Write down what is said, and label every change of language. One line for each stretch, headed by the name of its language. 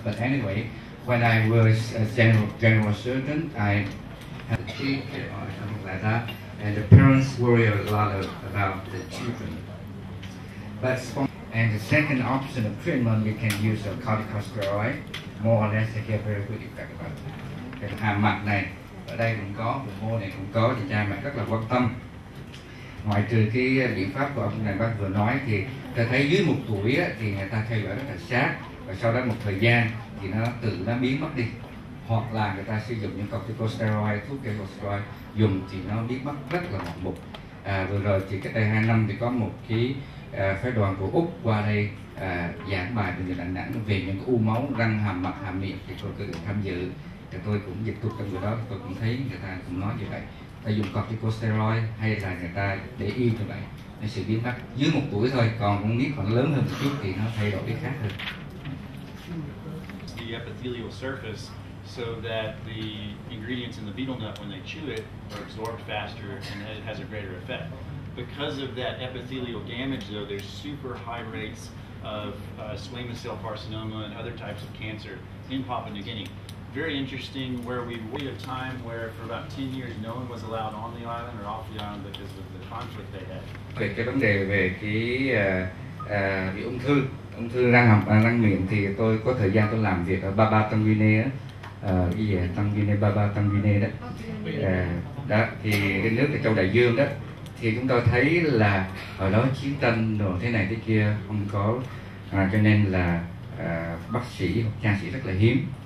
English: But anyway, when I was a general surgeon, I had a kid or something like that, and the parents worry a lot about the children. And the second option of treatment, you can use a corticosteroid, more or less to get very good effect about it.
Vietnamese: Cái hàm mặt này, ở đây cũng có, vùng môi này cũng có, thì cha mẹ rất là quan tâm. Ngoại trừ cái biện pháp của ông này bác vừa nói thì ta thấy dưới 1 tuổi á, thì người ta theo dõi rất là sát, và sau đó một thời gian thì nó biến mất đi, hoặc là người ta sử dụng những corticosteroid, thuốc corticosteroid dùng thì nó biến mất rất là ngoạn mục. Vừa rồi thì cách đây 2 năm thì có một cái phái đoàn của Úc qua đây giảng bài về Đà Nẵng về những cái u máu răng, hàm mặt, hàm miệng, thì tôi có được tham dự, thì tôi cũng dịch thuật trong người đó, tôi cũng thấy người ta cũng nói như vậy. Ta dùng corticosteroid hay là người ta để yên như vậy, nó sẽ biến mất dưới 1 tuổi thôi, còn con nít còn lớn hơn một chút thì nó thay đổi cái khác hơn.
English: The epithelial surface, so that the ingredients in the betel nut, when they chew it, are absorbed faster and it has a greater effect. Because of that epithelial damage, though, there's super high rates of squamous cell carcinoma and other types of cancer in Papua New Guinea. Very interesting, where we waited a time where for about 10 years no one was allowed on the island or off the island because of the conflict they had.
Vietnamese: Về cái vấn đề về cái ung thư răng miệng thì tôi có thời gian tôi làm việc ở Baba Tân Guinea, cái gì Tân Guinea, Baba Tân Guinea đó. Đó thì cái nước ở châu Đại Dương đó, thì chúng tôi thấy là ở đó chiến tranh rồi thế này thế kia không có, cho nên là bác sĩ hoặc nha sĩ rất là hiếm.